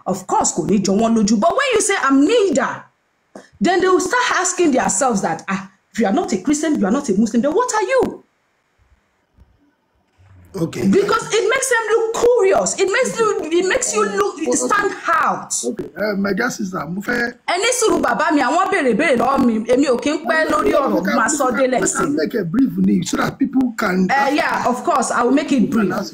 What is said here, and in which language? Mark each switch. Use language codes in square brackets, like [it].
[en] Of course, but when you say, I'm neither, then they will start asking themselves that, if you are not a Christian, you are not a Muslim, then what are you? Okay. because it makes them look curious. It makes you look stand out. Okay. My dear sister, [yo] mo fẹ́. Ẹni sùúrù bàbá mi àwọn béèrè lọ́wọ́ mi èmi ò kí ń pẹ́ lórí ọ̀rọ̀ máa sọ délẹ̀ sí. [en] I can make a brief need so that people can. Yeah, of course, I will make it brief.